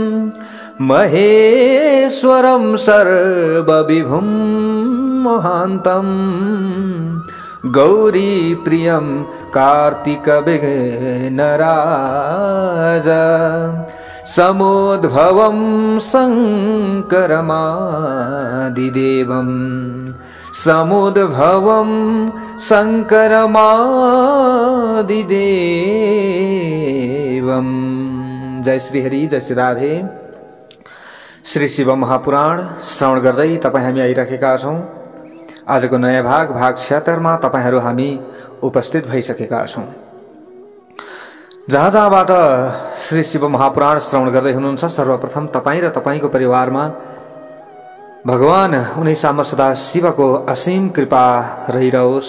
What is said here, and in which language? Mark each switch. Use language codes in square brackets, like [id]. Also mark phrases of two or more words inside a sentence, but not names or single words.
[sa] महेश्वरं सर्वविभुं महान्तम् गौरीप्रियं कार्तिकविघ्नराज समुद्भवं शङ्करमादिदेवं समुद्भवं शङ्करमादिदेवं। [ne] जय श्री हरि, जय श्री राधे। श्री शिव महापुराण श्रवण गर्दै तपाईं हामी आइराखेका छौं। आजको नयाँ भाग 76 मा तपाईहरू हामी उपस्थित भइसकेका छौं। जहाँबाट श्री शिव महापुराण श्रवण गर्दै हुनुहुन्छ, सर्वप्रथम तपाईं र तपाईंको परिवारमा भगवान उनैसाम्म सदा शिवको असीम कृपा रहिरहोस्।